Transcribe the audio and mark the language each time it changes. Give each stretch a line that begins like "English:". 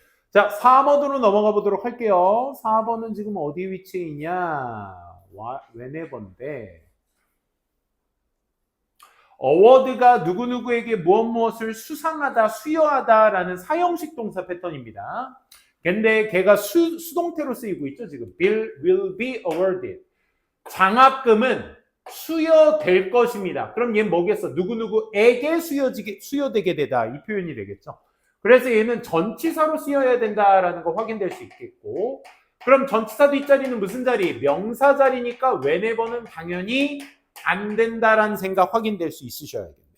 Korean: 자, 4번으로 넘어가 보도록 할게요. 4번은 지금 어디 위치에 있냐? whenever인데 어워드가 누구누구에게 무엇을 수상하다, 수여하다라는 사형식 동사 패턴입니다. 근데 걔가 수동태로 쓰이고 있죠. 지금
English: Bill will be awarded.
Korean: 장학금은 수여될 것입니다. 그럼 얘는 뭐겠어? 누구누구에게 수여되게 되다. 이 표현이 되겠죠. 그래서 얘는 전치사로 쓰여야 된다라는 거 확인될 수 있겠고, 그럼 전치사 뒷자리는 무슨 자리? 명사 자리니까 whenever는 당연히 안 된다라는 생각 확인될 수 있으셔야겠네.